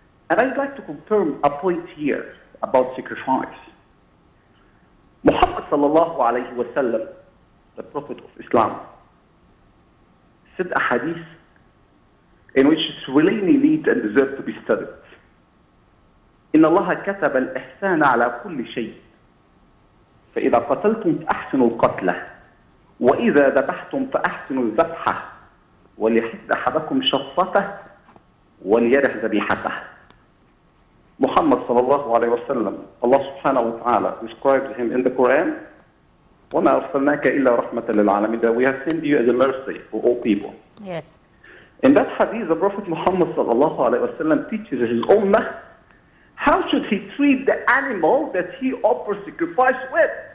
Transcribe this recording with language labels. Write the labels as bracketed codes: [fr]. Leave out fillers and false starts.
[en] And I'd like to confirm a point here about sacrifice. Muhammad sallallahu alayhi wa sallam, the Prophet of Islam, said a hadith in which it's really neat and deserves to be studied. [ar] إن الله كتب الإحسان على كل شيء. فإذا قتلتم فأحسنوا القتلة وإذا ذبحتم فأحسنوا الذبحة وليحد أحدكم شفته وليرح ذبيحته. [en] Muhammad sallallahu alayhi wa sallam, Allah subhanahu wa ta'ala describes him in the Quran, [ar] وَمَا أَرْسَلْنَاكَ إِلَّا رَحْمَةً لِلْعَالَمِينَ, [en] that we have sent you as a mercy for all people. Yes. In that hadith, the Prophet Muhammad sallallahu alayhi wa sallam teaches his ummah how should he treat the animal that he offers sacrifice with.